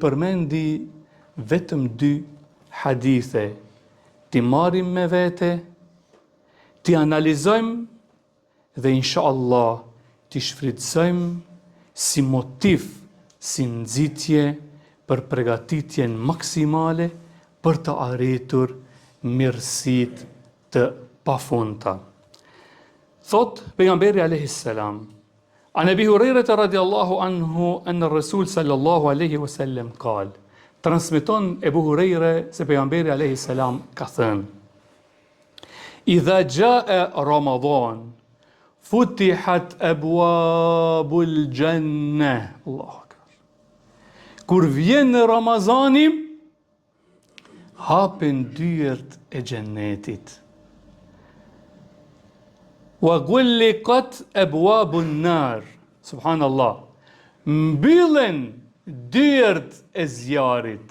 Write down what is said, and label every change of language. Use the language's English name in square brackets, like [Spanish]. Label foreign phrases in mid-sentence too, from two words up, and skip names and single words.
[Albanian] përmendi vetëm dy hadithe, t'i marrim me vete, t'i analizojmë dhe inshallah t'i shfrytëzojmë si motiv, si nxitje për përgatitjen maksimale për të arritur mirësitë të pafundta. Thot pejgamberi [Arabic] عليه السلام، عن أبي هريرة رضي الله عنه أن رسول صلى الله عليه وسلم قال, [Albanian] transmeton Ebu Hurajra se pejgamberi [Arabic] عليه السلام [Albanian] ka thënë: [Arabic] إذا جاء رمضان فتحت أبواب الجنة. الله أكبر. [Albanian] Kur vjen Ramazani, hapen dyert e xhennetit. [Arabic] وغلقت أبواب النار. [Albanian] Subhanallah. Mbyllen dyert e zjarit.